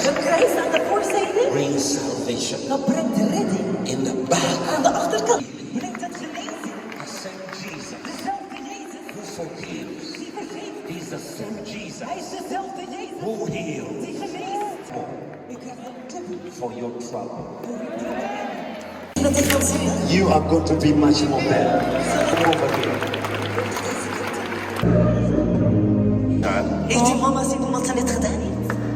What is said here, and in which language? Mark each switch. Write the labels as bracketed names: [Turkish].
[English] The grace [Dutch] aan de voorzijde [English] brings salvation. [Dutch] Dat brengt redding. [English] In the back. [Dutch] Aan de achterkant brengt het genezing. [English] The same Jesus. [Dutch] Dezelfde Jezus. [English] Who forgives. [Dutch] Die vergeeft. [English] He's the same Jesus. [Dutch] Hij is dezelfde Jezus. [English] Who heals. [Dutch] Die geneest. U krijgt een toekomst [English] for your trouble. You are going to be much more better. Come over here. [Dutch] Heeft uw mama zien wat ze net gedaan heeft?